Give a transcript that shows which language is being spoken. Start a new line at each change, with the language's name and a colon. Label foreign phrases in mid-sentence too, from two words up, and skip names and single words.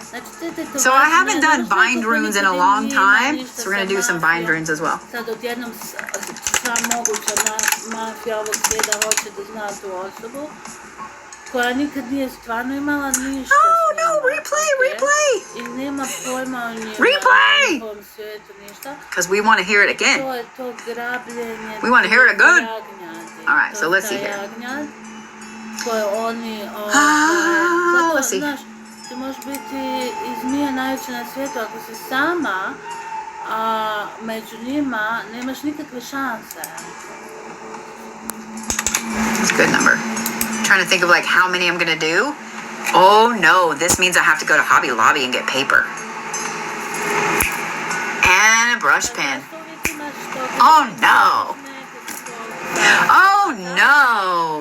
English: So I haven't done bind runes in a long time, so we're gonna do some bind runes as well.
Croatian: Koja nikad nije stvarno imala ništa.
English: Oh no, replay!
Croatian: I nema pojma o njima.
English: Replay!
Croatian: Ništa.
English: Because we want to hear it again.
Croatian: To je to grabljenje.
English: We want to hear it good. All right, so let's see here.
Croatian: Koje oni...
English: Let's see.
Croatian: Znaš, ti možeš biti i zmija najveća na svijetu. Ako si sama, a među njima nemaš nikakve šanse.
English: That's a good number. Trying to think of like how many I'm gonna do. Oh no, this means I have to go to Hobby Lobby and get paper. And a brush pen. Oh no. Oh no.